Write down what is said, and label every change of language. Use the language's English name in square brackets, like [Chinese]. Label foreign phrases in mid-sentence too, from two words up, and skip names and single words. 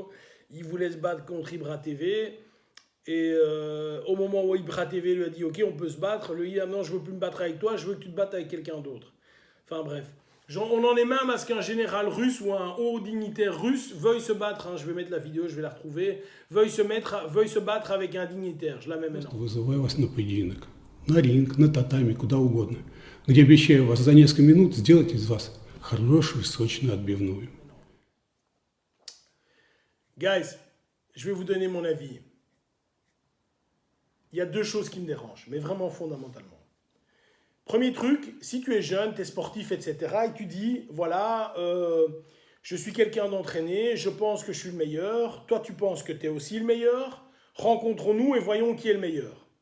[French] Il voulait se battre contre Ibra TV. Et au moment où Ibra TV lui a dit « Ok, on peut se battre », lui dit « Ah non, je veux plus me battre avec toi, je veux que tu te battes avec quelqu'un d'autre. » Enfin bref. On en est même à ce qu'un général russe ou un haut dignitaire russe veuille se battre, hein, je vais mettre la vidéo, je vais la retrouver, veuille se battre avec un dignitaire. Je la mets maintenant. [Russian] Вызываю вас на поединок, на ринг, на татами, куда угодно, где обещаю вас за несколько минут сделать из вас хорошую сочную отбивную. [French] Guys, je vais vous donner mon avis. Il y a 2 choses qui me dérangent, mais vraiment fondamentalement. Premier truc, si tu es jeune, tu es sportif, etc., et tu dis, voilà, je suis quelqu'un d'entraîné, je pense que je suis le meilleur, toi tu penses que tu es aussi le meilleur, rencontrons-nous et voyons qui est le meilleur.